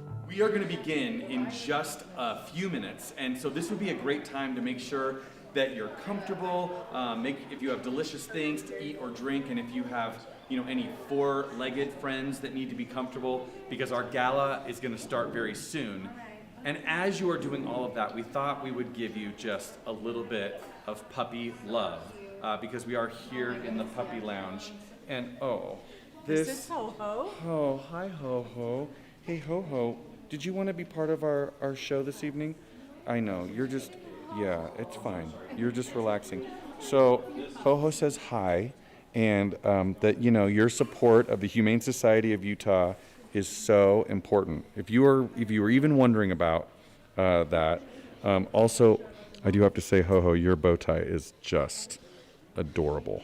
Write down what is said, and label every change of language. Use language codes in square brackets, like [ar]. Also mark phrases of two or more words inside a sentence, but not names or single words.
[en] We are going to begin in just a few minutes, and so this would be a great time to make sure that you're comfortable, if you have delicious things to eat or drink, and if you have any four-legged friends that need to be comfortable, because our gala is going to start very soon. And as you are doing all of that, we thought we would give you just a little bit of puppy love, because we are here in the puppy lounge. And Is this Ho-Ho? Oh, hi Ho-Ho. Hey Ho-Ho, did you want to be part of our show this evening? I know, yeah, it's fine. You're just relaxing. So Ho-Ho says hi, and that your support of the Humane Society of Utah is so important. If you were even wondering about that, also I do have to say, Ho-Ho, your bow tie is just adorable.